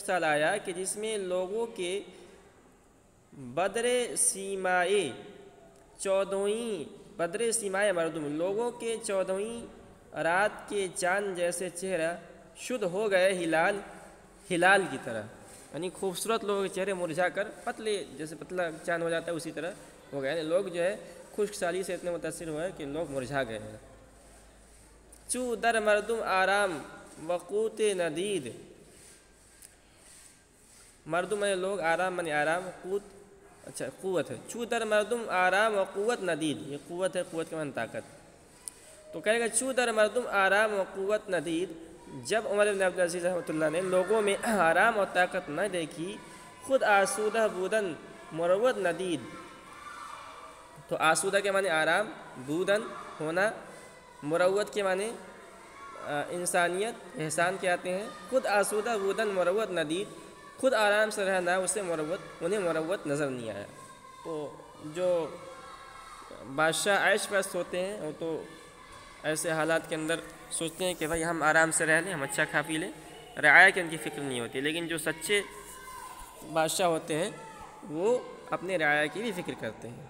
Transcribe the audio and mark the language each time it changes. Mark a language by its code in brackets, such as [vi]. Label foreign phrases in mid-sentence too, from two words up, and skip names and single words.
[ur] سال آیا کہ جس میں لوگوں کے بدر سیمائی 14ویں [fa] بدر سیمائے مردم، [ur] لوگوں کے 14ویں رات کے چاند جیسے چہرہ شد ہو گئے ہلال کی طرح، یعنی خوبصورت لوگوں کے چہرے مرجھا کر پتلے جیسے پتلا چاند ہو جاتا ہے اسی طرح ہو گئے، یعنی لوگ جو ہے خشک سالی سے اتنے متاثر ہوئے کہ لوگ مرجھا گئے ہیں۔ [fa] چو در مردم آرام وقوت ندید، [ur] مردم میں لوگ، آرام منی آرام، قوت ہے، [fa] چو در مردم آرام و قوت ندید، [ur] یہ قوت ہے، قوت کے معنی طاقت، تو کہے گا [fa] چو در مردم آرام و قوت ندید، [ur] جب عمر بن عبدالعزیز [ar] رحمۃ اللہ [ur] نے لوگوں میں آرام اور طاقت نہ دیکھی، [fa] خود آسودہ بودن مروت ندید، [ur] تو آسودہ کے معنی آرام، بودن ہونا، مروت کے معنی انسانیت، احسان کے آتے ہیں، [fa] خود آسودہ بودن مروت ندید، [ur] خود آرام سے رہنا اسے انہیں مروت نظر نہیں آیا۔ تو جو بادشاہ عیش پرست ہوتے ہیں وہ تو ایسے حالات کے اندر سوچتے ہیں کہ بھائی ہم آرام سے رہ لیں، ہم اچھا کھا پی لیں، رعایا کی ان کی فکر نہیں ہوتی، لیکن جو سچے بادشاہ ہوتے ہیں وہ اپنے رعایا کی بھی فکر کرتے ہیں۔